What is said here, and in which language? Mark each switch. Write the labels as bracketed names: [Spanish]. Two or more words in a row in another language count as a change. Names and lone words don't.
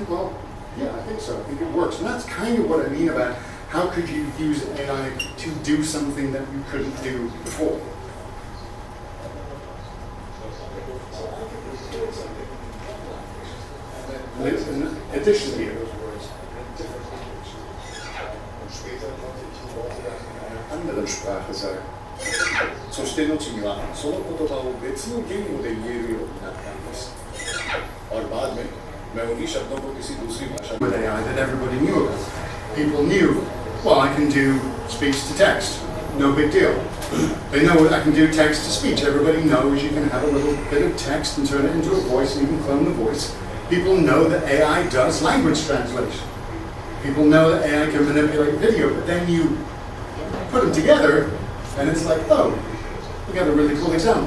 [English] Well, yeah, I think so. I think it works. And that's kind of what I mean about how could you use AI to do something that you couldn't do before. Additionally, [German] anderen Sprache sagen. [Japanese] そして後にはその言葉を別の言語で言えるようになったんです。 [Hindi] और बाद में मैं उन्हीं शब्दों को किसी दूसरी भाषा में [English] AI that everybody knew about. People knew, well, I can do speech to text. No big deal. They know I can do text to speech. Everybody knows you can have a little bit of text and turn it into a voice, and you can clone the voice. People know that AI does language translation. People know that AI can manipulate video, but then you put them together, and it's like, oh, we got a really cool example.